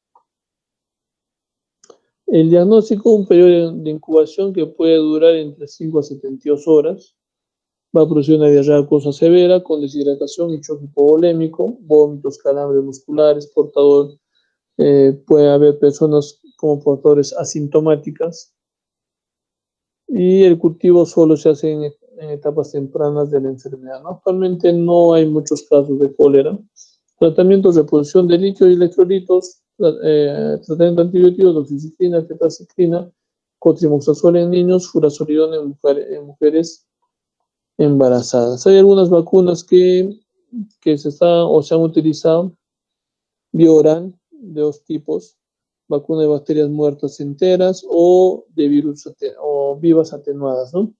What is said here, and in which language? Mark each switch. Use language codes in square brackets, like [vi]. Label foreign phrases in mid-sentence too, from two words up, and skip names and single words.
[es] El diagnóstico, un periodo de incubación que puede durar entre 5 a 72 horas, va a producir una diarrea acuosa severa con deshidratación y choque hipovolémico, vómitos, calambres musculares, puede haber personas como portadores asintomáticas, y el cultivo solo se hace en etapas tempranas de la enfermedad, ¿no? Actualmente no hay muchos casos de cólera. Tratamientos de reposición de líquidos y electrolitos, tratamiento antibiótico, doxiciclina, tetracyclina, cotrimoxazol en niños, furazolidona en mujeres embarazadas. Hay algunas vacunas que se han utilizado, Bioran, de dos tipos, vacuna de bacterias muertas enteras o de virus o vivas atenuadas, ¿no?